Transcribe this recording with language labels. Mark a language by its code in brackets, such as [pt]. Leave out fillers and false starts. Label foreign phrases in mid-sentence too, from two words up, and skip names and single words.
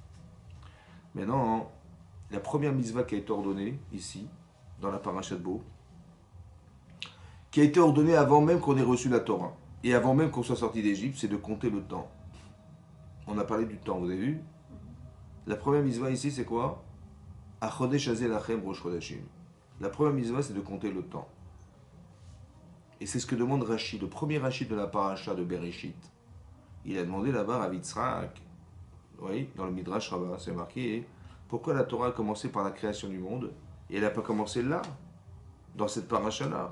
[fr] Maintenant, la première mitzvah qui a été ordonnée ici, dans la paracha de Bo, qui a été ordonnée avant même qu'on ait reçu la Torah, et avant même qu'on soit sorti d'Égypte, c'est de compter le temps. On a parlé du temps, vous avez vu? La première mitzvah ici, c'est quoi? [he] החודש הזה לכם ראש חודשים. [fr] La première mitzvah, c'est de compter le temps. Et c'est ce que demande Rashi, le premier Rashi de la paracha de Bereshit. Il a demandé là-bas à Yitzhak, oui, dans le Midrash Rabbah, c'est marqué, pourquoi la Torah a commencé par la création du monde, et elle n'a pas commencé là, dans cette paracha-là.